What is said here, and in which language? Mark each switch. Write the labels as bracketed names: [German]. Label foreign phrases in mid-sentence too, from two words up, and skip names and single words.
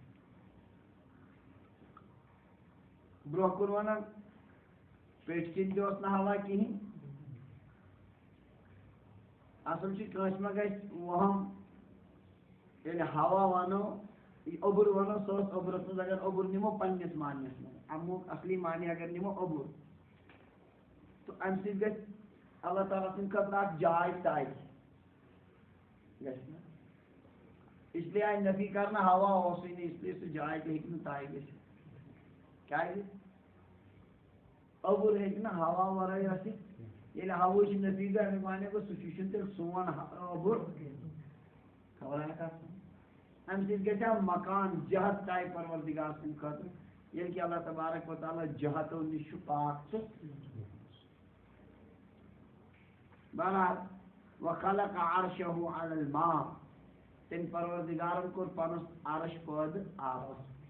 [Kashmiri] برونٛہہ کُن وَنان پیٚٹھۍ کِنۍ تہِ اوس نہٕ ہوا کِہیٖنۍ اصل چھُ کٲنٛسہِ ما گژھِ وہم ییٚلہِ ہوا وَنو عبر وَنو سۄ ٲس عبرس منٛز اگر عبر نِمو پنٛنِس معنیَس منٛز امیُک اصلی معنی اگر نِمو عبر تہٕ اَمہِ سۭتۍ گژھِ اللہ تعالیٰ سٕنٛدِ خٲطرٕ اکھ جاے طے گژھِ نہ [Urdu] اس لیے [Kashmiri] آیہِ نفی کرنہٕ ہوا اوسُے نہٕ [Urdu] اس لیے [Kashmiri] سُہ جاے تہِ ہیٚکہِ نہٕ طے گٔژھِتھ کیٛازِ عبر ہیٚکہِ نہٕ ہوا ورٲے ٲسِتھ ییٚلہِ ہوہٕچ نفی گٔے امیُک معنی گوٚو سُہ چھُنہٕ تیٚلہِ سون عبر خبر کتھ امہِ سۭتۍ گژھِ ہا مکان جہت طے پروردگار سٕنٛدِ خٲطرٕ ییٚلہِ کہِ اللہ تبارک و تعالیٰ جہتو نِش چھُ پاک تہٕ بہرحال [Arabic] وخلق عرشہ علی الماء [Kashmiri] تٔمۍ پروردگارن کوٚر پنُن عرش پٲدٕ آبس